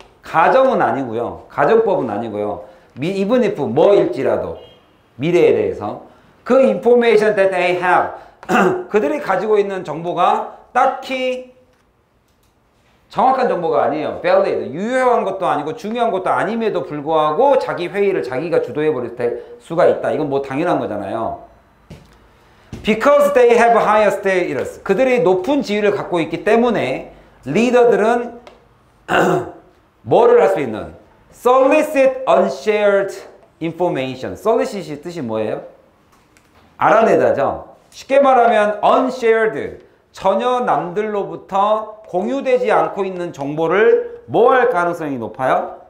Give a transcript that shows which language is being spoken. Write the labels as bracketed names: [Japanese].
[Korean] 가정은 아니고요. 가정법은 아니고요. [English] even if [Korean] 뭐일지라도 미래에 대해서 그 [English] information that they have [Korean] 그들이 가지고 있는 정보가 딱히 정확한 정보가 아니에요. valid, 유효한 것도 아니고 중요한 것도 아님에도 불구하고 자기 회의를 자기가 주도해버릴 수가 있다. 이건 뭐 당연한 거잖아요. [English] Because they have higher status. [Korean] 그들이 높은 지위를 갖고 있기 때문에 리더들은 뭐를 할 수 있는? [English] Solicit unshared information. [Korean] Solicit이 뜻이 뭐예요? 알아내다죠. 쉽게 말하면 unshared, 전혀 남들로부터 공유되지 않고 있는 정보를 뭐 할 가능성이 높아요?